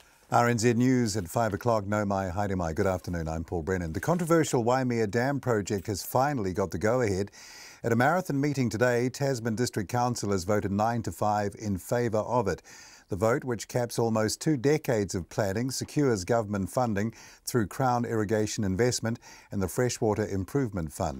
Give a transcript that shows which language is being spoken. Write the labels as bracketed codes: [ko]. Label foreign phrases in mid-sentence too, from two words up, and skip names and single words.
[en] RNZ News at 5 o'clock. [mi] No mai, haere mai. [en] Good afternoon, I'm Paul Brennan. The controversial Waimea Dam project has finally got the go-ahead. At a marathon meeting today, Tasman District Councillors voted 9-5 in favour of it. The vote, which caps almost 2 decades of planning, secures government funding through Crown Irrigation Investment and the Freshwater Improvement Fund.